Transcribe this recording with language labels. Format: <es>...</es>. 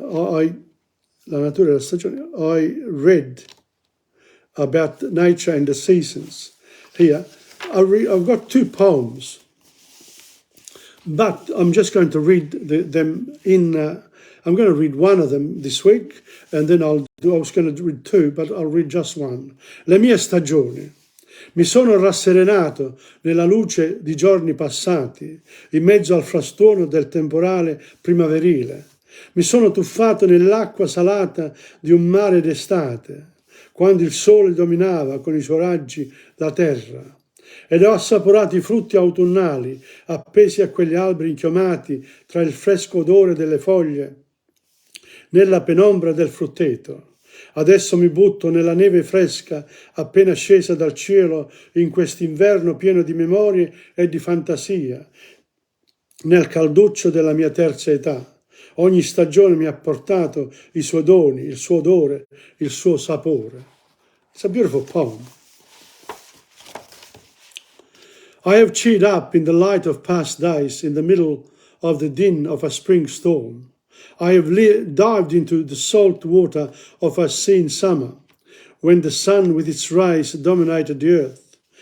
<it>La natura della stagione.</it> <en>I read about nature and the seasons. Here, I've got 2 poems, but I'm just going to read them in. I'm going to read one of them this week, and then I was going to read 2, but I'll read just one.</en> <it>La mia stagione. Mi sono rasserenato nella luce di giorni passati, in mezzo al frastuono del temporale primaverile. Mi sono tuffato nell'acqua salata di un mare d'estate, quando il sole dominava con i suoi raggi la terra, ed ho assaporato i frutti autunnali appesi a quegli alberi inchiomati tra il fresco odore delle foglie, nella penombra del frutteto. Adesso mi butto nella neve fresca appena scesa dal cielo in quest'inverno pieno di memorie e di fantasia, nel calduccio della mia terza età. Ogni stagione mi ha portato i suoi doni, il suo odore, il suo sapore.</it> <en>It's a beautiful poem. I have cheered up in the light of past days in the middle of the din of a spring storm. I have dived into the salt water of a seen summer, when the sun with its rays dominated the earth.</en>